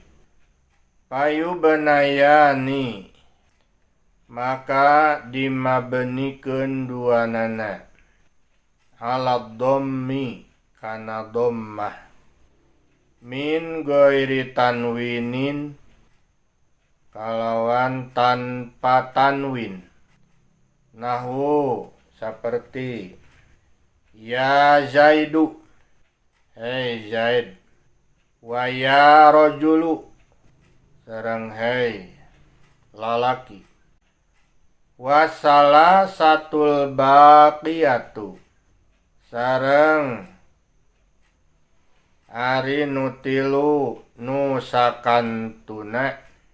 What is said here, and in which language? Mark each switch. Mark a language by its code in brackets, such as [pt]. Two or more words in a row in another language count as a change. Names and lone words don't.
[su] Payubanayani, maka dimabnikeun duanana. [ar] على الضم, [su] kana dhammah. [ar] من غير تنوين, [su] kalawan tanpa tanwin. [ar] Nahu, [id] seperti [ar] يا زيد, [id] hei Zaid. [ar] ويا رجل, [su] sareng hei lalaki. [ar] والثلاثة الباقية, [su] sareng ari nutilu nu sakantuna.